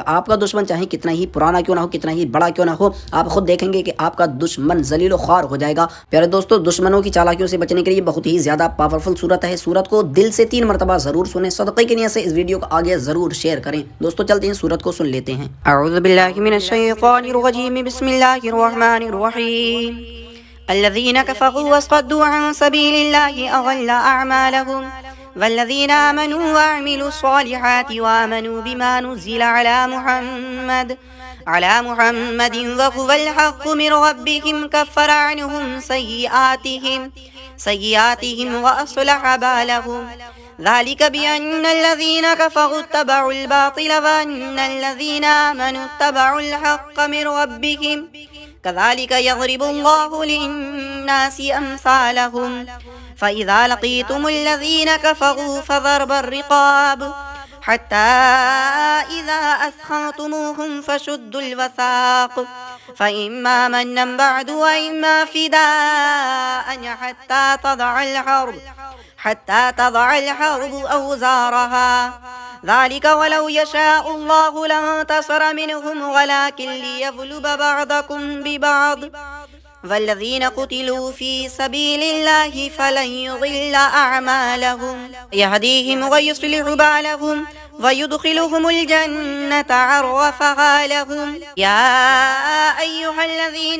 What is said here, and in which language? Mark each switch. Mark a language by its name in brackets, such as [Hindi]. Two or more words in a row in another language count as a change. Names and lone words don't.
[Hindi] आपका दुश्मन चाहे कितना ही पुराना क्यों ना हो, कितना ही बड़ा क्यों ना हो, आप खुद देखेंगे कि आपका दुश्मन ज़लील ख़ार हो जाएगा। प्यारे दोस्तों, दुश्मनों की चालाकियों से बचने के लिए बहुत ही ज़्यादा पावरफुल सूरत है। सूरत को दिल से 3 मरतबा ज़रूर सुने, सदक़े की नियत से इस वीडियो को आगे ज़रूर शेयर करें। दोस्तों चलते हैं, सूरत को सुन लेते हैं। [Arabic] أعوذ بالله من الشيطان الرجيم بسم الله الرحمن الرحيم. الذين كفروا وصدوا عن سبيل الله أضل أعمالهم والذين آمنوا وعملوا الصالحات وآمنوا بما نزل على محمد وهو الحق من ربهم كفر عنهم سيئاتهم وأصلح بالهم ذلك بأن الذين كفروا اتبعوا الباطل وأن الذين آمنوا اتبعوا الحق من ربهم كذلك يضرب الله للناس أمثالهم فإذا لقيتم الذين كفروا فضرب الرقاب حتى إذا أثخنتموهم فشدوا الوثاق فإما منا بعد وإما فداء حتى تضع الحرب أوزارها ذلك ولو يشاء الله لانتصر منهم ولكن ليبلو بعضكم ببعض والذين قتلوا في سبيل الله فلن يضل أعمالهم يهديهم ويصلح بالهم ويدخلهم الجنة عرفها لهم يا أيها الذين